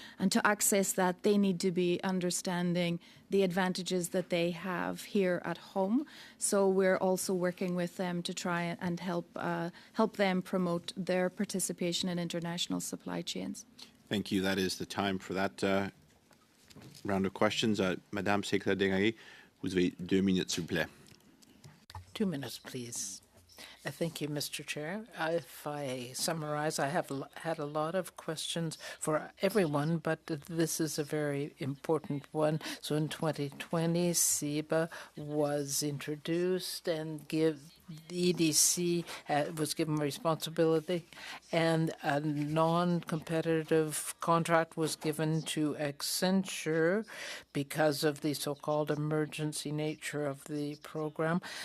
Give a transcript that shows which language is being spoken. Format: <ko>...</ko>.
<en>And to access that, they need to be understanding the advantages that they have here at home. So we're also working with them to try and help them promote their participation in international supply chains. Thank you. That is the time for that round of questions.</en> <fr>Madame Secrétaire d'État, vous avez 2 minutes, s'il vous plaît.</fr> <en>2 minutes, please. Thank you, Mr. Chair. If I summarize, I have had a lot of questions for everyone, but this is a very important one. So in 2020, CEBA was introduced and the EDC was given responsibility, and a non-competitive contract was given to Accenture because of the so-called emergency nature of the program.</en>